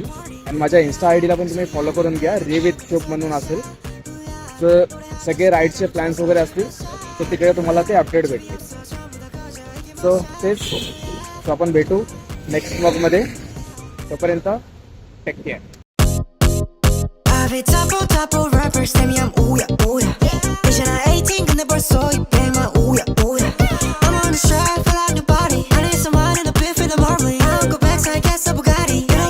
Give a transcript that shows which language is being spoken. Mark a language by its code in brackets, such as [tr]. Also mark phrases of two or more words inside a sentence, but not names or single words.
[mr] आणि माझ्या इन्स्टा आय डीला पण तुम्ही फॉलो करून घ्या, रे विथ शोप म्हणून असेल. तर सगळे राईडचे प्लॅन्स वगैरे असतील तर तिकडे तुम्हाला ते अपडेट भेटतील. सो तेच, सो आपण भेटू नेक्स्ट ब्लॉगमध्ये. [en] तोपर्यंत take care. 앞에 top rappers [ko] 되면 우야 우야 이제는 18 근데 벌써 200만 우야 우야 [en] I'm on the track, feel like nobody I need someone in the pit for the marble I don't go back so I guess a Bugatti